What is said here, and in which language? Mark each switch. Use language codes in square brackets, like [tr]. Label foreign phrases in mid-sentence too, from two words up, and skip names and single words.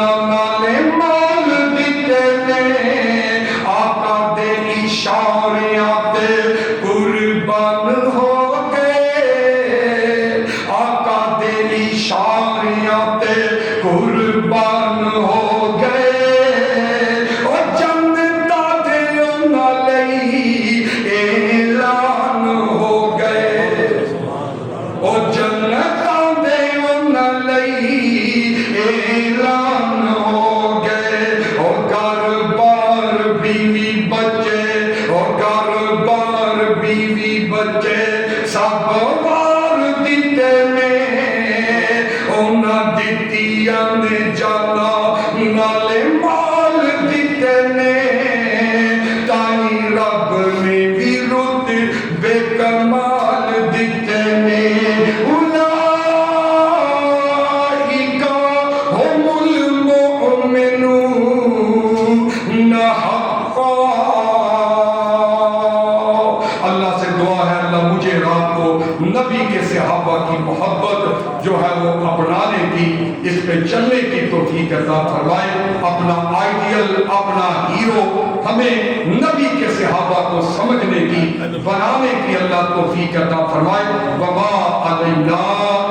[pa] نالے مال دیتے نے آقا دے اشاریاں تے قربان ہو گئے آقا دے اشاریاں تے قربان ہو گئے او جنتا دے انہاں لئی اعلان ہو گئے او جنتا دے انہاں لئی اعلان ہو گئے او گھر بار بیوی بچے او گھر بار بیوی بچے سب وار دیتے نے انہاں دتیاں نے جانا نالے مال دیتے نے تائی رب نے بھی رتبے کمال دیتے نے [ar] اولئک هم المؤمنون حقا [ur] اللہ سے دعا ہے اللہ مجھے رات کو نبی کے صحابہ کی محبت جو ہے وہ اپنانے کی اس پہ چلنے کی توفیق عطا فرمائے اپنا آئیڈیل اپنا ہیرو ہمیں نبی کے صحابہ کو سمجھنے کی بنانے کی اللہ توفیق عطا فرمائے [ar] وما علینا